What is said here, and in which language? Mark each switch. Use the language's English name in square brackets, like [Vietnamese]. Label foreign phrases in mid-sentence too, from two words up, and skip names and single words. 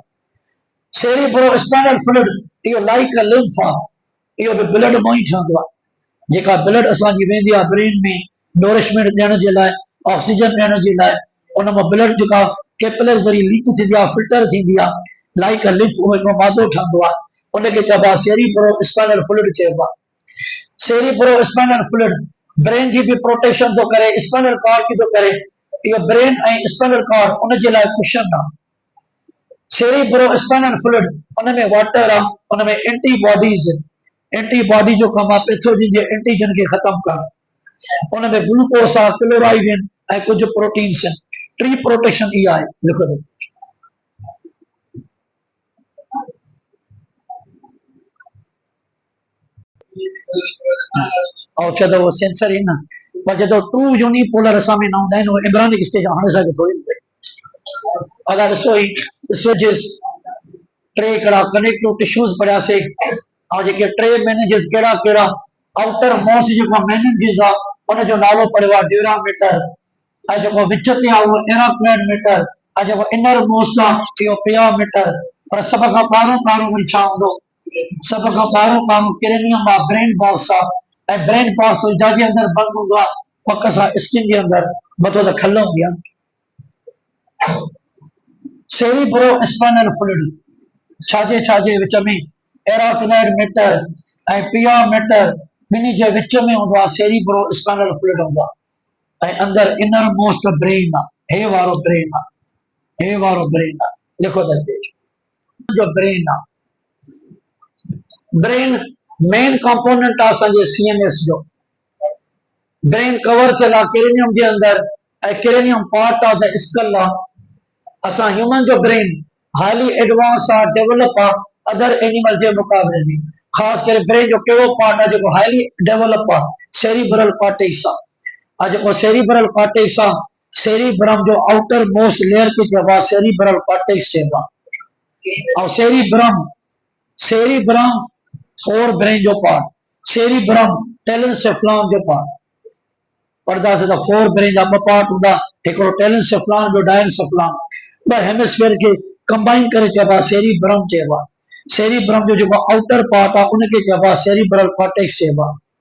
[English] cerebro spinal fluid [Sindhi] इहो [English] like a lymph [Sindhi] आहे। इहो बि ब्लड मां ई ठहंदो आहे। जेका ब्लड असांजी वेंदी आहे ब्रेन में नरिशमेंट ॾियण जे लाइ ऑक्सीजन ॾियण जे लाइ उन मां ब्लड जेका कैपिलर ज़रिए लीक थींदी आहे फिल्टर थींदी आहे [English] like a lymph [Sindhi] उहो हिकिड़ो मादो ठहंदो आहे उनखे चइबो आहे [English] cerebro spinal fluid [Sindhi] चइबो आहे। [English] cerebro spinal fluid brain [Hindi] की भी प्रोटेक्शन तो करे [English] spinal cord [Hindi] की तो करे। [Sindhi] ये [English] brain and spinal cord [Sindhi] उन जे लाइ कुशन आहे। [English] cerebro spinal fluid [Sindhi] उन में वाटर आहे उन में एंटीबॉडीज एंटीबॉडी जो कम आहे पैथोजन जे एंटीजन के खत्म करणु। उन में ग्लूकोस आहे क्लोराइड आहिनि ऐं कुझु प्रोटीन्स आहिनि। टी प्रोटेक्शन इहा आहे। [Hindi] लिखो और क्या वो सेंसर है ना [Sindhi] पर जो [English] two unipolar [Sindhi] असा में ना होंदा आहिनि [English] embryonic stage [Sindhi] हाणे असांखे थोड़ी अगरि ॾिसो जिस टे कड़ा [English] connective tissues [Sindhi] पढ़ियासीं और जेके टे मेनिंजिस कहिड़ा कहिड़ा [English] outer most [Sindhi] जेको मेनिंजिस आहे उनजो नालो पढ़ियो आहे ड्यूरामीटर ऐं जेको विच ते आहे उहो [English] arachnoid mater [Sindhi] ऐं जेको [English] inner most [Sindhi] आहे इहो पियोमीटर। पर सभ खां पहिरों वरी छा हूंदो सभ खां पहिरों क्रेनियम आहे [English] brain box [Sindhi] आहे ऐं [English] brain box [Sindhi] जाजे अंदर बंद हूंदो आहे पक सां स्किन जे अंदर मथो त खल हूंदी आहे। [English] cerebro spinal fluid [Sindhi] छाजे विच में [English] arachnoid mater [Sindhi] ऐं पियोमीटर ॿिन्ही जे विच में हूंदो आहे [English] cerebro spinal fluid [Sindhi] हूंदो आहे ऐं अंदर [English] inner most brain [Sindhi] आहे हे वारो ब्रेन आहे लिखो त पेज जो ब्रेन आहे। [English] brain main component [Sindhi] आहे असांजे सीएनएस जो। [English] brain cover [Sindhi] थियल आहे क्रेनियम जे अंदर ऐं क्रेनियम [English] part of the skull [Sindhi] आहे। असां [English] human jo brain highly advance [Sindhi] आहे डेवलप आहे [English] other animal [Sindhi] के मुकाबले में। खास करे ब्रेन जो कहिड़ो पार्ट आहे जेको [English] highly develop [Sindhi] आहे [English] cerebral cortex [Sindhi] आहे। आज को [English] cerebral cortex [Sindhi] आ सेरिब्रम जो [English] outer most layer [Sindhi] के चवा [English] cerebral cortex [Sindhi] चवा और [English] cerebrum fore brain [Sindhi] जो [English] part cerebrum telencephalon [Sindhi] जो पार्ट पर्दा से [English] fore brain [Sindhi] जा पार्ट हुंदा एकड़ो टेलेंसेफ्लॉन जो डायनसेफ्लॉन ब हेमिस्फीयर के कंबाइन करे चवा सेरिब्रम चवा सेरिब्रम जो जो [English] outer part [Sindhi] आ उनके चवा [English] cerebral cortex [Sindhi] चवा